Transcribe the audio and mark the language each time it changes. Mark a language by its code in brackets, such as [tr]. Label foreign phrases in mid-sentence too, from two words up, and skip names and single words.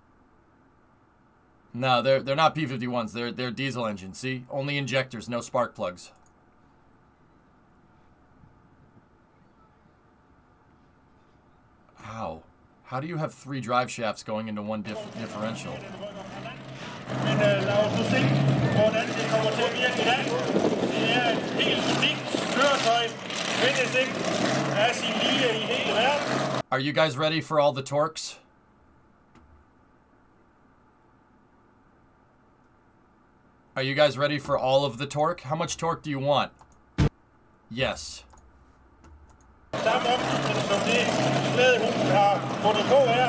[en] No, they're not P51s. They're diesel engines. See? Only injectors, no spark plugs. How? How do you have 3 drive shafts going into one differential? [da] Men lad os nu se, hvordan det kommer til at virke i dag. Det et helt unikt køretøj. Findes ikke af sin lige i hele verden. [en] Are you guys ready for all the torques? Are you guys ready for all of the torque? How much torque do you want? Yes. [da] Samme opstilling som det slædehus har fundet på her.